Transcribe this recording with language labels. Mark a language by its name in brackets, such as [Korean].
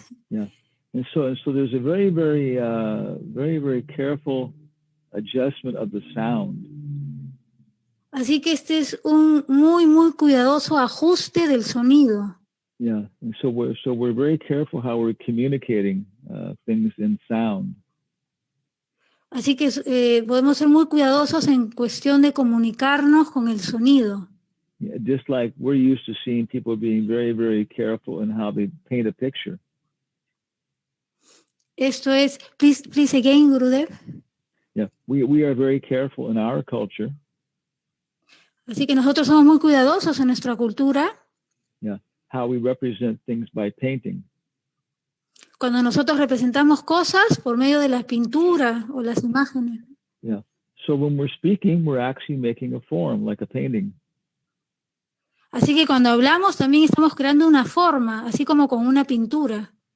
[English] Yeah, and so there's a very, very careful adjustment of the sound. [Spanish] Así que este es un muy cuidadoso ajuste del sonido. [English] Yeah, and so we're very careful how we're communicating things in sound. [Spanish] Así que podemos ser muy cuidadosos en cuestión de comunicarnos con el sonido. [English] Yeah, just like we're used to seeing people being very, very careful in how they paint a picture. [Spanish] Esto es, [English] please again, [Spanish] Gurudev. [English] Yeah, we are very careful in our culture. [Spanish] Así que nosotros somos muy cuidadosos en nuestra cultura. [English] Yeah, how we represent things by painting. [Spanish] Cuando nosotros representamos cosas por medio de las pinturas o las imágenes. [English] Yeah, so when we're speaking, we're actually making a form, like a painting. [Spanish] Así que cuando hablamos también estamos creando una forma, así como con una pintura.